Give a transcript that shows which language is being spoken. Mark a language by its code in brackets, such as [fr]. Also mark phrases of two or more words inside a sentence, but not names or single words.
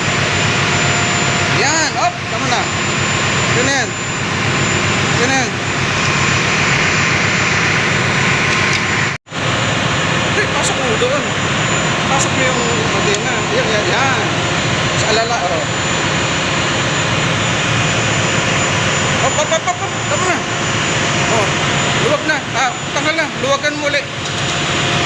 [tl] Yan, op, tama na. Ganyan. Ganyan. Hindi, pasok mo doon. Pasok mo yung antena. Yan, yan, yan. Sa alala, oh. Op, op, op, op, op. Tama na. Oh, luwag na. Ah, tanggal na. Luwagan mo ulit.